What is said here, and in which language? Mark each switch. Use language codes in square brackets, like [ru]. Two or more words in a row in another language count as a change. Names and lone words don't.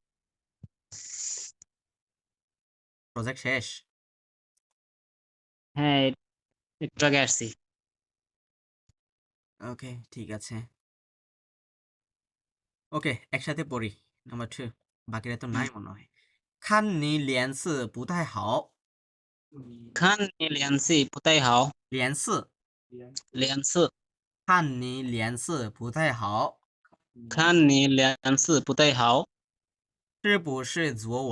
[bn] প্রজেক্ট শেষ? হ্যাঁ, একটু আগে আসছি। ওকে, ঠিক আছে। ওকে, একসাথে পড়ি। নাম্বার 2, বাকিরা তো নাই মনে হয়। [zh] 看你脸色不太好。你看你脸色不太好，脸色，连脸色，看你脸色不太好，看你脸色不太好，是不是昨晚？